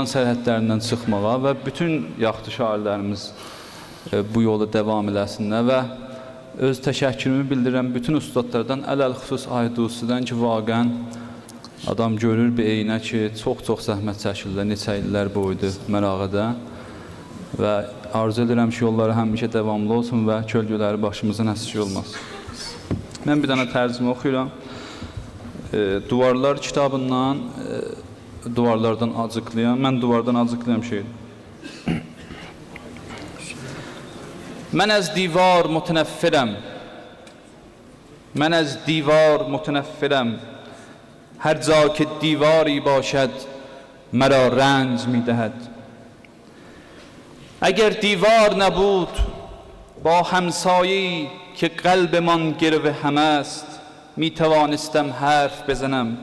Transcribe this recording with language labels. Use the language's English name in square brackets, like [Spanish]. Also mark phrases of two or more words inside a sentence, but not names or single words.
[Azerbaijani] sərhədlərindən çıxmağa və bütün yaxşı şairlərimiz bu yolu davam eləsinlər və öz təşəkkürümü bildirirəm bütün ustadlardan, ələl-xüsus Aydusidən ki, vaqən adam görür bir eynə ki, çox zəhmət çəkirlər, neçə illər boydu Mərağədə və arzu edirəm ki, yolları həmişə davamlı olsun və kölgələri başımızın əsiri olmaz. Mən bir dənə tərcümə oxuyuram. Duvarlar kitabından, duvarlardan acıqlayan, mən duvardan acıqlayan şeydir. [Persian] من از دیوار متنفرم، من از دیوار متنفرم. هر جا که دیواری باشد مرا رنج می‌دهد. اگر دیوار نبود با همسایه‌ای که قلبمان گرو هم است می توانستم حرف بزنم.